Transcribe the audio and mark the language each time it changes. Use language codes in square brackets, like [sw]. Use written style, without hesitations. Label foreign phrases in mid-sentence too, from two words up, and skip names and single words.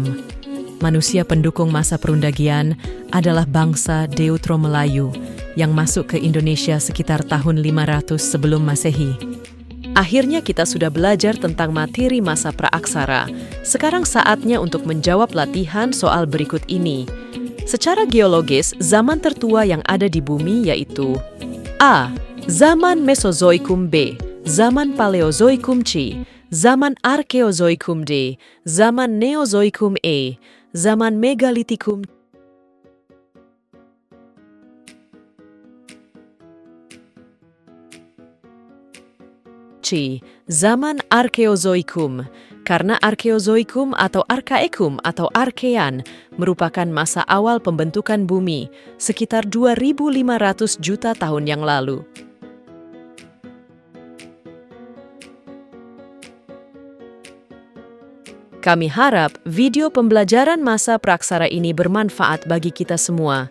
[id] Manusia pendukung masa perundagian adalah bangsa Deutero Melayu yang masuk ke Indonesia sekitar tahun 500 sebelum Masehi. Akhirnya kita sudah belajar tentang materi masa praaksara. Sekarang saatnya untuk menjawab latihan soal berikut ini. Secara geologis, zaman tertua yang ada di bumi yaitu A. Zaman Mesozoikum. B. Zaman Paleozoikum. C. Zaman Arkeozoikum. D. Zaman Neozoikum. E. Zaman Megalitikum. C. Zaman Arkeozoikum. Karena Arkeozoikum atau Arkaekum atau Arkean merupakan masa awal pembentukan bumi, sekitar 2.500 juta tahun yang lalu. Kami harap video pembelajaran masa praksara ini bermanfaat bagi kita semua.